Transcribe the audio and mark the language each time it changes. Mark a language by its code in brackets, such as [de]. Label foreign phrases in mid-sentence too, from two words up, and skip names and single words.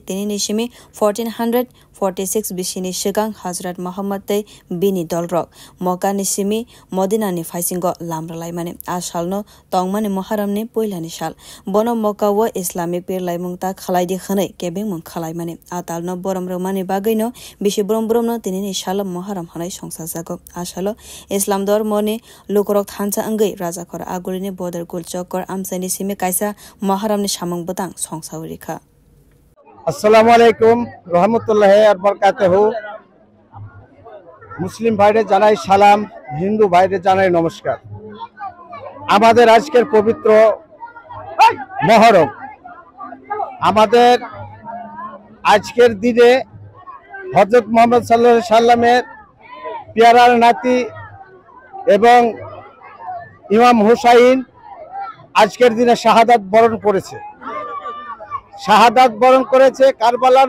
[trp] tenini shimi 1446 bishini shigang Hazrat Muhammad tei bini dolrok moka ni simi Modina ni faisingo lamralai mane asalno tongmani Muharram ni poilani sal bono moka wo Islamic pir laimung ta khalaidi khanai kebeng mung khalai mane atalno borom romani bagaino bishi borom no tinini sal Muharram hanai songsajago asalo Islam dharmoni lukorok thancha angai raja khor agurini bodar gulchokor amsani simi kaisa Muharram ni samung botang songsawrika [ar] السلام عليكم رحمة الله وبركاته [bn] মুসলিম ভাইদের জানাই সালাম হিন্দু ভাইদের জানাই নমস্কার আমাদের আজকের পবিত্র মুহররম আমাদের আজকের দিনে হযরত মুহাম্মদ [ar] صلى الله عليه وسلم [bn] পেয়ারার নাতি এবং ইমাম হুসাইন আজকের দিনে শাহাদাত বরণ করেছে শাহাদাত বরণ করেছে কারবালার